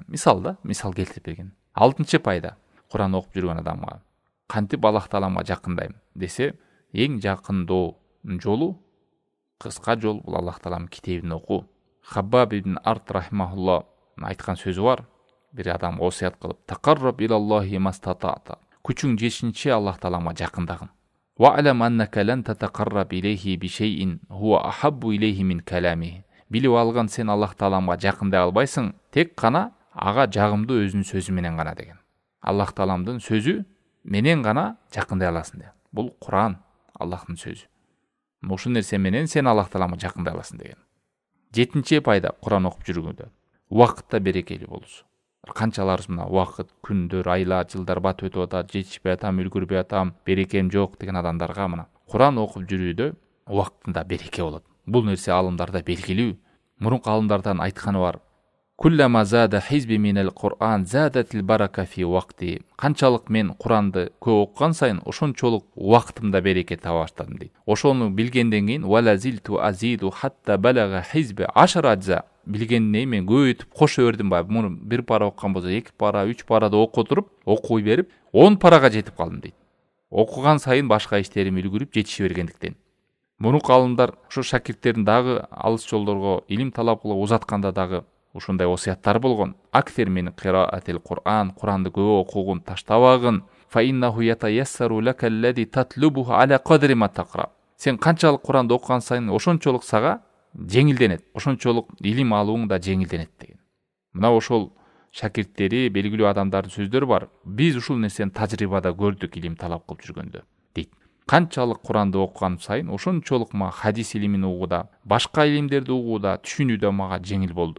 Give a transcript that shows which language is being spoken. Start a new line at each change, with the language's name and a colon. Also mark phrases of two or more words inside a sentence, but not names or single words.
Kyrgyz: Мисал келтирип берген. 6-чы пайда. Куран окуп жүргөн адамга кантип Аллах Тааламга жакындайм десе, эң жакындоо жолу, кыска жол бул Аллах Тааламдын китебин окуу. Хаббаб ибн Арт рахимахулла айткан сөзү бар. Bir adam осият кылып,
Arabic: تقرب إلى الله ما استطعت.
Kyrgyz: Күчүң жетишинче Аллах Тааламга жакындагын.
Arabic: واعلم أنك لن تتقرب إليه بشيء هو أحب إليه من كلامه.
Kyrgyz: Билип алган сен Аллах Тааламга жакындай албайсың, тек кана ага жагымдуу өзүнүн сөзү менен гана деген. Аллах Тааламдын сөзү менен гана жакындай аласың деген. Бул Куран, Аллахтын сөзү. Ушул нерсе менен сен Аллах Тааламга жакындай аласың деген. 7-чи пайда Куран окуп жүргөндө убакытта берекелүү болуусу. Канчаларыбыз мына убакыт, күндөр, айлар, жылдар батып өтүп атат, жетишпей атам, үлгүрбөй атам, берекем жок деген адамдарга мына Куран окуп жүрүүдө убактында береке болот. Бул нерсе алымдарда белгилүү. Мурунку алымдардан айтканы бар.
Arabic: كلما زاد حزبي من القرآن زادت البركة في وقتي.
Kyrgyz: Канчалык мен Куранды көп окуган сайын ошончолук убактымда береке таба баштадым дейт. Ошону билгенден кийин
Arabic: ولا زلت أزيد حتى بلغ حزبي 10 أجزاء.
Kyrgyz: Билгенне мен көбөйтүп кошо бердим ба. Муну 1 пара оккан болсо 2 пара, 3 парада окуп туруп, окуй берип 10 парага жетип калдым дейт. Окуган сайын башка иштерим үлгүрүп жетиши бергендиктен. Мурунку алымдар ошо шакирттерин дагы алыс жолдорго илим талап кылып узатканда дагы ушундай осияттар болгон.
Arabic: أكثر من قراءة القرآن,
Kyrgyz: Куранды көп окугун, таштабагын.
Arabic: فإنه يتيسر لك الذي تطلبه على قدر ما تقرأ.
Kyrgyz: Сен канчалык Куранды окуган сайын ошончолук сага жеңилденет. Ошончолук илим алууң да жеңилденет деген. Мына ошол шакирттери, белгилүү адамдардын сөздөрү бар. Биз ушул нерсени тажрыйбада көрдүк илим талап кылып жүргөндө дейт. Канчалык Куранды окуган сайын ошончолук мага хадис илимин угууда, башка илимдерди угууда, түшүнүүдө мага жеңил болду.